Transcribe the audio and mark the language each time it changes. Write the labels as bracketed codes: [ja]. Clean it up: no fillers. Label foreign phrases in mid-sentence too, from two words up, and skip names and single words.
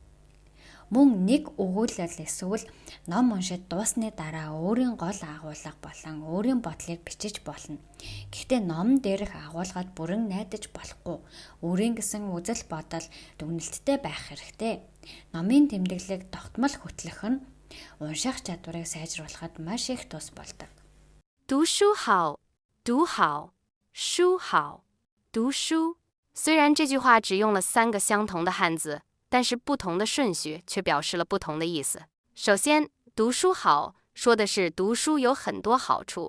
[mn] Мөн нэг өгүүлэл эсвэл ном уншиж дуусны дараа өөрийн гол агуулга болон өөрийн бодлыг бичиж болно. Гэхдээ ном дээрх агуулгад бүрэн найдаж болохгүй. Өөрийн гэсэн үзэл бодол дүгнэлттэй байх хэрэгтэй. Номын тэмдэглэлийг тогтмол хөтлөх нь унших чадварыг сайжруулахад маш их тус болдог. [zh] 读书好，读好，书好，读书。虽然这句话只用了3个相同的汉字。但是不同的顺序却表示了不同的意思。首先，读书好说的是读书有很多好处。